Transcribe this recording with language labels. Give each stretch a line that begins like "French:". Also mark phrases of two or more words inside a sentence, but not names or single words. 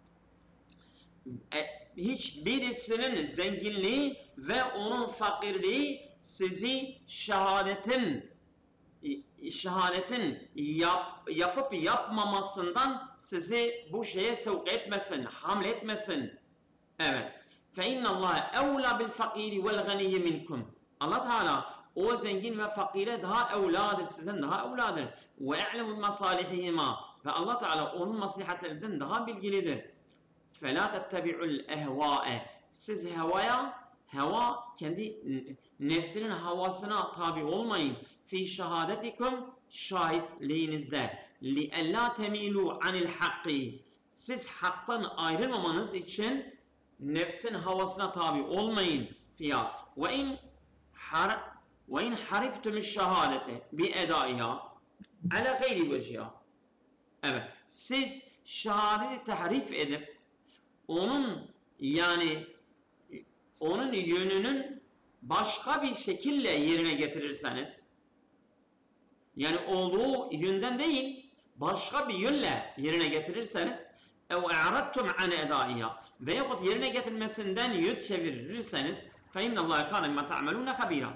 Turkish: Hiçbirisinin zenginliği ve onun fakirliği sizi şehadetin yapıp yapmamasından sizi bu şeye sevk etmesin, hamletmesin. Evet.
Arabic: فَاِنَّ اللّٰهَ اَوْلَى بِالْفَقِيرِ وَالْغَنِيِّ مِنْكُمْ.
Turkish: Allah Teala o zengin ve fakire daha evladır, sizden daha evladır.
Arabic: وَاَعْلَمُ مَصَالِحِهِمَا.
Turkish: Ve Allah Teala onun maslahatlerinden daha bilgilidir.
Arabic: فَلَا تَتَّبِعُ الْاَهْوَاءَ.
Turkish: Siz heva kendi nefsinin havasına tabi olmayın.
Arabic: فِي شَهَادَتِكُمْ şahitliğinizde. لِأَلَّا تَمِيلُوا عَنِ الْحَقِّ.
Turkish: Siz haktan ayrılmamanız için nefsin havasına tabi olmayın. Fiyat.
Arabic: وَاِنْ حَرِفْتُمُ الشَّهَادَةِ بِاَدَائِهَا عَلَى غَيْرِ وَجْهِهَا.
Turkish: Evet. Siz şehadeti tahrif edip onun yönünün başka bir şekilde yerine getirirseniz, yani olduğu yönden değil başka bir yönle yerine getirirseniz,
Arabic: أو أعرضتم عن أدائها,
Turkish: veyahut yerine getirmesinden yüz çevirirseniz,
Arabic: فإن الله كان بما تعملون خبيرا.